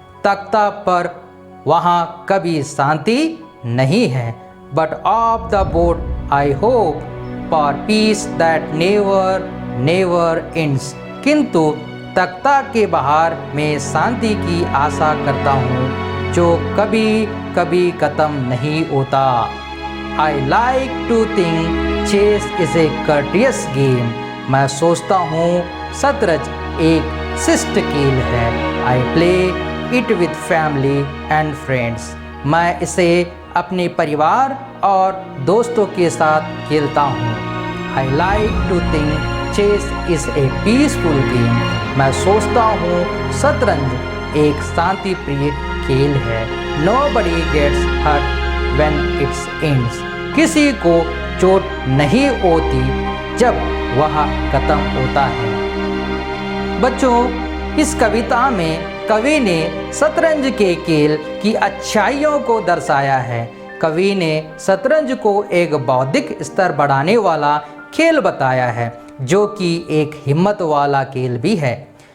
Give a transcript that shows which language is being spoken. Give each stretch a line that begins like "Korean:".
Hindi: तख्ता पर वहाँ कभी शांति नहीं है।
English: But off the board I hope for peace that never ends.
Hindi: किंतु तख्ता के बाहर मैं शांति की आशा करता हूँ जो कभी कभी खत्म नहीं होता।
English: I like to think chess is a courteous game.
Hindi: मैं सोचता हूँ शतरंज एक शिष्ट खेल है।
English: I play it with family and friends.
Hindi: मैं इसे अपने परिवार और दोस्तों के साथ खेलता हूँ।
English: I like to think chess is a peaceful game.
Hindi: मैं सोचता हूँ शतरंज एक शांति प्रिय खेल है।
English: Nobody gets hurt when it ends.
Hindi: किसी को चोट नहीं होती जब वह खत्म होता है। बच्चों, इस कविता में कवि ने शतरंज के खेल की अच्छाइयों को दर्शाया है। कवि ने शतरंज को एक बौद्धिक स्तर बढ़ाने वाला खेल बताया है, जो कि एक हिम्मत वाला खेल भी है।